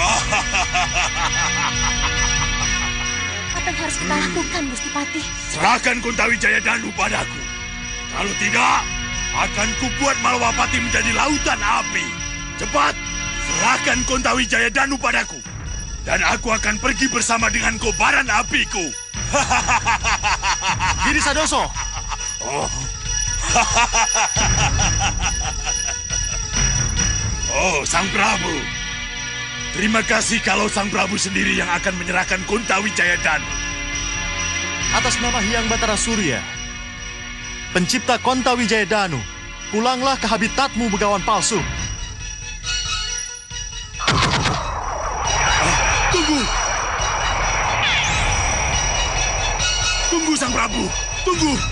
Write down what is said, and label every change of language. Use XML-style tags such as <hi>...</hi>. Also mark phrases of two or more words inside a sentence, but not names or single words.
<id>Apa yang harus kita lakukan, Gusti Patih? Serahkan Kontawi Jayadanu padaku. Kalau tidak, akan kubuat Malwapati menjadi lautan api. Cepat, serahkan Kontawi Jayadanu padaku. Dan aku akan pergi bersama dengan kobaran apiku. Giri Sadoso. Oh. Oh, Sang Prabu. Terima kasih kalau Sang Prabu sendiri yang akan menyerahkan Kontawi Jayadanu. Atas nama Hyang Batara Surya, pencipta Kontawi Jayadanu, pulanglah ke habitatmu, begawan palsu. Tunggu! Tunggu, Sang Prabu! Tunggu!</id>